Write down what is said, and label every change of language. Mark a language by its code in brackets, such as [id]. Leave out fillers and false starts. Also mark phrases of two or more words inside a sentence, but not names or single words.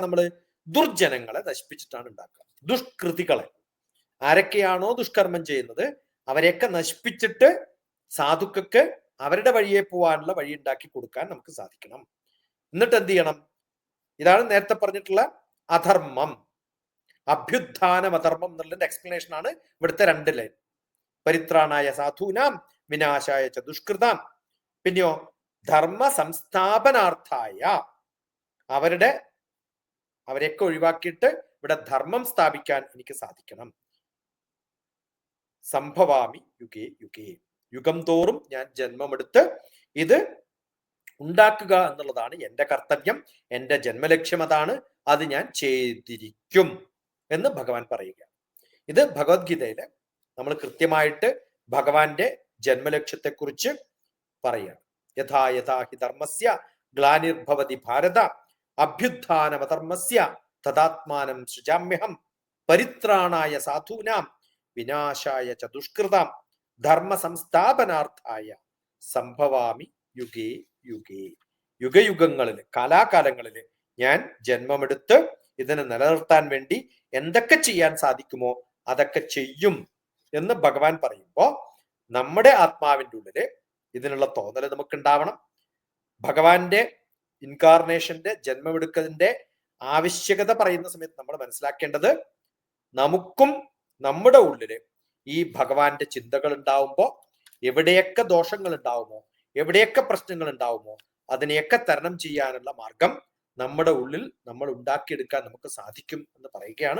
[ml] നമ്മള് ദുർജനങ്ങളെ നശിപ്പിച്ചിട്ടാണ് ഉണ്ടാക്കുക. ദുഷ്കൃതികളെ, ആരൊക്കെയാണോ ദുഷ്കർമ്മം ചെയ്യുന്നത് അവരെയൊക്കെ നശിപ്പിച്ചിട്ട് സാധുക്കൾക്ക് അവരുടെ വഴിയെ പോവാനുള്ള വഴി ഉണ്ടാക്കി കൊടുക്കാൻ നമുക്ക് സാധിക്കണം. എന്നിട്ട് എന്ത് ചെയ്യണം? ഇതാണ് നേരത്തെ പറഞ്ഞിട്ടുള്ള അധർമ്മം, അഭ്യുത്ഥാനം, അധർമ്മം എന്നുള്ളതിന്റെ എക്സ്പ്ലനേഷൻ ആണ് ഇവിടുത്തെ 2 ലൈൻ. [sa] പരിത്രാണായ സാധൂനാം വിനാശായ ച ദുഷ്കൃതാം. [ml] പിന്നെയോ [sa] ധർമ്മ സംസ്ഥാപനാർത്ഥായ, [ml] അവരെയൊക്കെ ഒഴിവാക്കിയിട്ട് ഇവിടെ ധർമ്മം സ്ഥാപിക്കാൻ എനിക്ക് സാധിക്കണം. [sa] സംഭവാമി യുഗേ യുഗേ, [ml] യുഗം തോറും ഞാൻ ജന്മമെടുത്ത് ഇത് ഉണ്ടാക്കുക എന്നുള്ളതാണ് എന്റെ കർത്തവ്യം, എന്റെ ജന്മലക്ഷ്യം അതാണ്. അത് ഞാൻ ചെയ്തിരിക്കും എന്ന് ഭഗവാൻ പറയുക. ഇത് ഭഗവത്ഗീതയിലെ നമ്മൾ കൃത്യമായിട്ട് ഭഗവാന്റെ ജന്മലക്ഷ്യത്തെക്കുറിച്ച് പറയുകയാണ്. [sa] യഥാ യഥാ ഹി ധർമ്മസ്യ ഗ്ലാനിർഭവതി ഭാരത അഭ്യുത്ഥാനമധർമ്മസ്യ തദാത്മാനം സൃജാമ്യഹം പരിത്രാണായ സാധൂനാം വിനാശായ ച ദുഷ്കൃതാം ധർമ്മ സംസ്ഥാപനാർത്ഥായ സംഭവാമി യുഗേ യുഗേ. [ml] യുഗയുഗങ്ങളിൽ, കാലാകാലങ്ങളിൽ ഞാൻ ജന്മമെടുത്ത് ഇതിനെ നിലനിർത്താൻ വേണ്ടി എന്തൊക്കെ ചെയ്യാൻ സാധിക്കുമോ അതൊക്കെ ചെയ്യും എന്ന് ഭഗവാൻ പറയുമ്പോ നമ്മുടെ ആത്മാവിൻ്റെ ഉള്ളില് ഇതിനുള്ള തോന്നൽ നമുക്ക് ഉണ്ടാവണം. ഭഗവാന്റെ ഇൻകാർണേഷന്റെ, ജന്മമെടുക്കലിന്റെ ആവശ്യകത പറയുന്ന സമയത്ത് നമ്മൾ മനസ്സിലാക്കേണ്ടത് നമുക്കും നമ്മുടെ ഉള്ളില് ഈ ഭഗവാന്റെ ചിന്തകൾ ഉണ്ടാവുമ്പോ എവിടെയൊക്കെ ദോഷങ്ങൾ ഉണ്ടാവുമോ, എവിടെയൊക്കെ പ്രശ്നങ്ങൾ ഉണ്ടാവുമോ അതിനെയൊക്കെ തരണം ചെയ്യാനുള്ള മാർഗം നമ്മുടെ ഉള്ളിൽ നമ്മൾ ഉണ്ടാക്കിയെടുക്കാൻ നമുക്ക് സാധിക്കും എന്ന് പറയുകയാണ്.